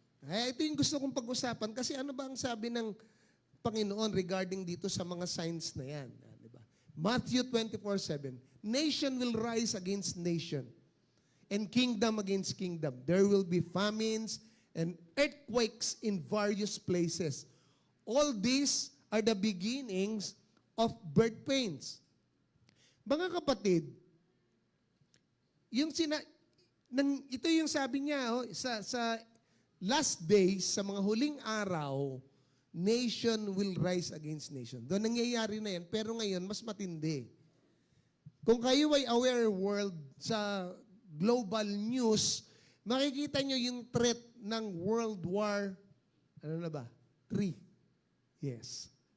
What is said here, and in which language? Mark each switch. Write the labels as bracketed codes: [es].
[tl] Ito yung gusto kong pag-usapan kasi ano ba ang sabi ng Panginoon regarding dito sa mga signs na yan? Diba? [en] Matthew 24:7, nation will rise against nation and kingdom against kingdom. There will be famines and earthquakes in various places. All these are the beginnings of birth pains. [tl] Mga kapatid, ito yung sabi niya, sa last days, sa mga huling araw, [en] nation will rise against nation. [tl] Doon nangyayari na yan, pero ngayon, mas matindi. Kung kayo ay aware world sa global news, makikita nyo yung threat ng World War, ano na ba? 3. Yes.